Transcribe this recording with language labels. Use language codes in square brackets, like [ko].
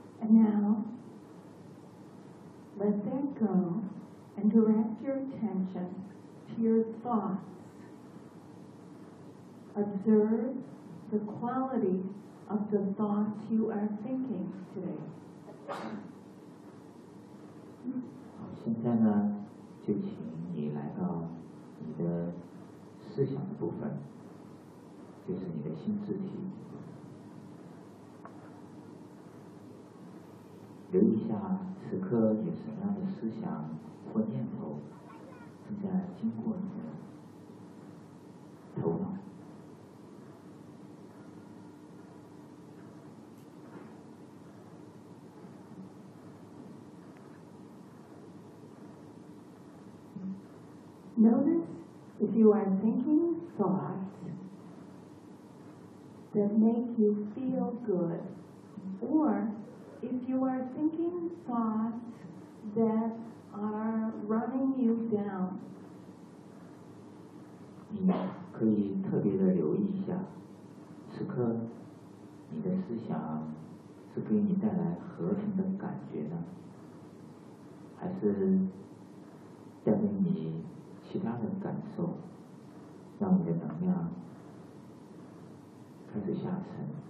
[en] Now, let that go and direct your attention to your thoughts. Observe the quality of the thoughts you are thinking today. [zh] 好，现在呢，就请你来到你的思想的部分，就是你的心智体。留意一下此刻有什么样的思想或念头正在经过你的头脑。 [en] Notice if you are thinking thoughts that make you feel good, or if you are thinking thoughts that are running you down. [zh] 你可以特别的留意一下此刻你的思想是给你带来和平的感觉呢，还是带给你其他的感受，让你的能量开始下沉。